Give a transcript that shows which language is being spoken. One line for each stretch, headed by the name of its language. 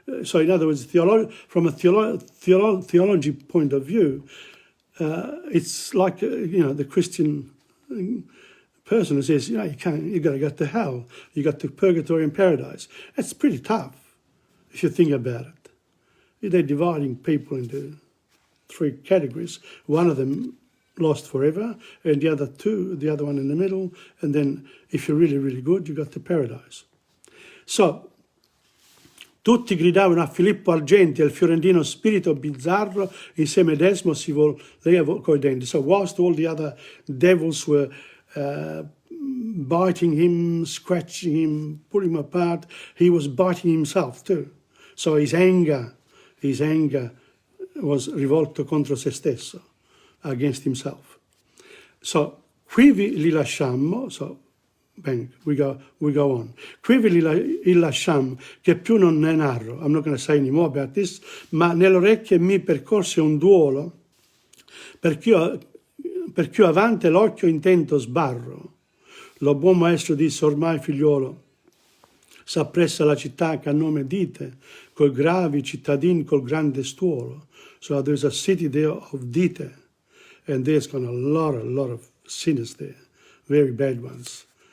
English: So in other words, from a theology point of view, it's like, you know, the Christian person who says, you know, you've got to go to hell, you got to purgatory and paradise. That's pretty tough if you think about it. They're dividing people into 3 categories. One of them lost forever, and the other one in the middle, and then if you're really, really good, you got to paradise.
Italian: So, tutti gridavano a Filippo Argenti, al fiorentino spirito bizzarro, in se medesimo si voleva coi denti.
English: So whilst all the other devils were biting him, scratching him, pulling him apart, he was biting himself too. So his anger was
Italian: rivolto contro se stesso,
English: against himself. So,
Italian: quivi li lasciammo,
English: so, bang, we go on.
Italian: Quivi li lasciammo, che più non ne narro,
English: I'm not going to say any more about this,
Italian: ma nelle orecchie mi percorse un duolo, perché io avanti l'occhio intento sbarro. Lo buon maestro disse, ormai figliuolo, s'appressa la città che a nome dite, col gravi cittadini, col grande stuolo.
English: So there's a city there of Dite, and there's got a lot of sinners there, very bad ones.